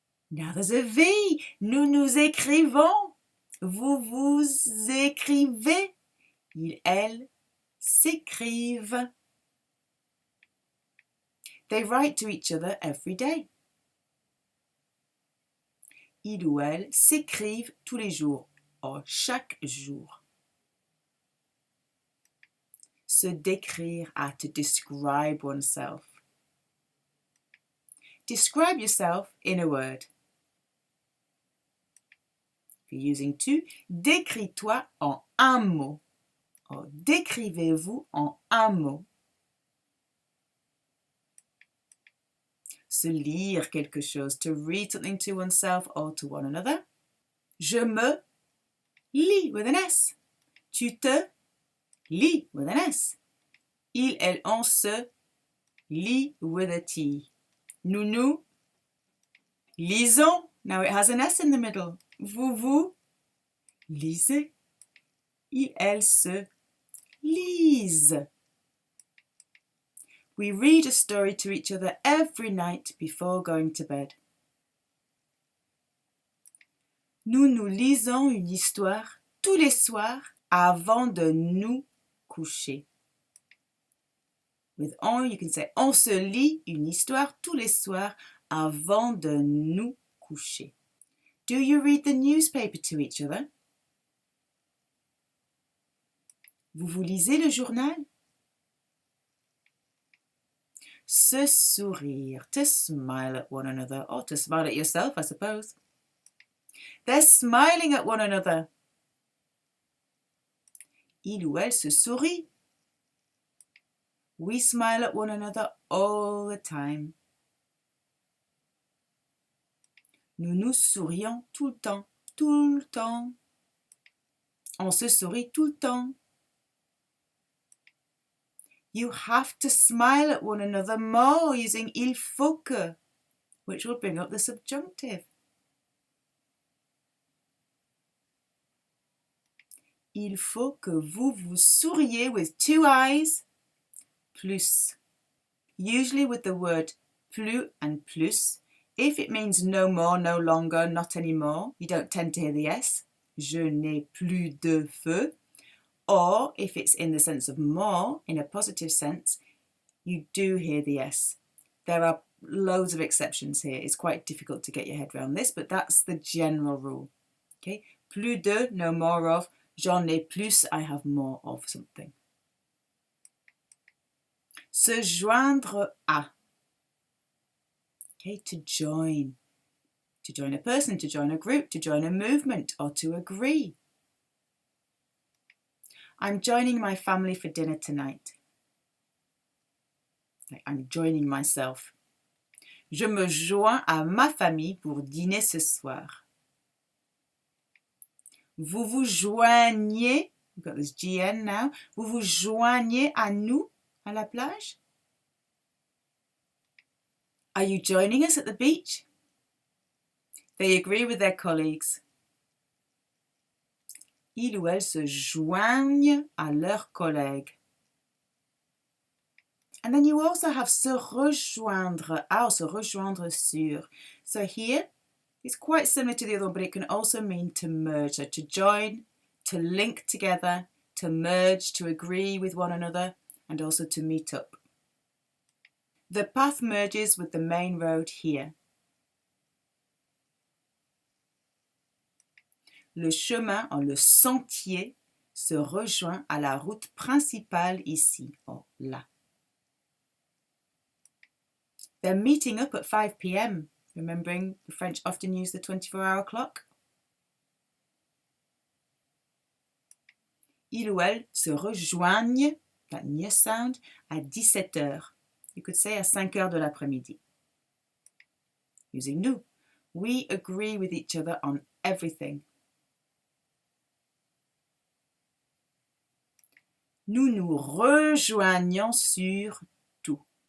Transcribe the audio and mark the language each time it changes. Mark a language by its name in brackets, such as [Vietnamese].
[English] Now there's a V. [French] Nous écrivons. Vous écrivez. Il, elle s'écrivent. [English] They write to each other every day. [French] Il ou elle s'écrivent tous les jours, [English] or [French] chaque jour. Se décrire à, [English] to describe oneself. Describe yourself in a word. If you're using tu, [French] décris-toi en un mot. [English] Or [French] décrivez-vous en un mot. Se lire quelque chose, [English] to read something to oneself or to one another. [French] Je me lis [English] with an S. [French] Tu te lis with an S. Il, elle, on se lit [English] with a T. [French] Nous lisons. [English] Now it has an S in the middle. [French] Vous lisez. Il, elle se lisent. [English] We read a story to each other every night before going to bed. [French] Nous lisons une histoire tous les soirs avant de nous coucher. [English] With on, you can say [French] on se lit une histoire tous les soirs avant de nous coucher. [English] Do you read the newspaper to each other? [French] Vous lisez le journal? Se sourire, [English] to smile at one another, or to smile at yourself, I suppose. They're smiling at one another. [French] Il ou elle se sourit. [English] We smile at one another all the time. [French] Nous nous sourions tout le temps, tout le temps. On se sourit tout le temps. [English] You have to smile at one another more using il faut que, which will bring up the subjunctive. [French] Il faut que vous vous souriez [English] with two eyes, plus. Usually with the word plus and plus. If it means no more, no longer, not anymore, you don't tend to hear the S. [French] Je n'ai plus de feu. [English] Or if it's in the sense of more, in a positive sense, you do hear the S. There are loads of exceptions here. It's quite difficult to get your head around this, but that's the general rule. Okay, plus de, no more of. [French] J'en ai plus, [English] I have more of something. [French] Se joindre à. [English] Okay, to join. To join a person, to join a group, to join a movement, or to agree. I'm joining my family for dinner tonight. I'm joining myself. [French] Je me joins à ma famille pour dîner ce soir. Vous vous joignez, [English] we've got this GN now, [French] vous vous joignez à nous à la plage? [English] Are you joining us at the beach? They agree with their colleagues. [French] Ils ou elles se joignent à leurs collègues. [English] And then you also have [French] se rejoindre à, [English] or se rejoindre sur. So here, it's quite similar to the other one, but it can also mean to merge. So to join, to link together, to merge, to agree with one another, and also to meet up. The path merges with the main road here. [French] Le chemin, [English] or [French] le sentier, se rejoint à la route principale ici, or là. [English] They're meeting up at 5 p.m. Remembering the French often use the 24-hour clock. [French] Il ou elle se rejoignent, [English] that ñ sound, [French] à 17 heures. [English] You could say [French] à 5 heures de l'après-midi. [English] Using nous. We agree with each other on everything. [French] Nous nous rejoignons sur tout.